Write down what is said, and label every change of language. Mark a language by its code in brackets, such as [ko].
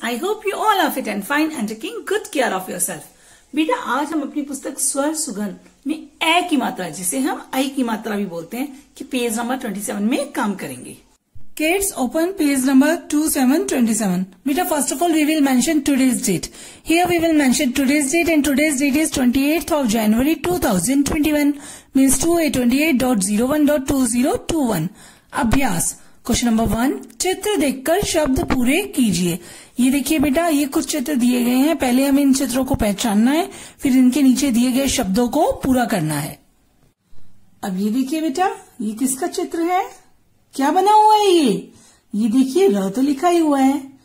[en] I hope you all are fit and fine and taking good care of yourself. [hi] बेटा आज हम अपनी पुस्तक स्वर सुगंध में ए की मात्रा जिसे हम आई की मात्रा भी बोलते हैं कि पेज नंबर 27 में काम करेंगे. [en] Kids open page number 2727. Beta first of all we will mention today's date. Here we will mention today's date and today's date is 28th of January 2021 means 2828.01.2021. [hi] अभ्यास क्वेश्चन नंबर 1 चित्र देखकर शब्द पूरे कीजिए. ये देखिए बेटा ये कुछ चित्र दिए गए हैं. पहले हमें इन चित्रों को पहचानना है फिर इनके नीचे दिए गए शब्दों को पूरा करना है. अब ये देखिए बेटा ये किसका चित्र है. क्या बना हुआ है ये देखिए र तो लिखा ही हुआ है.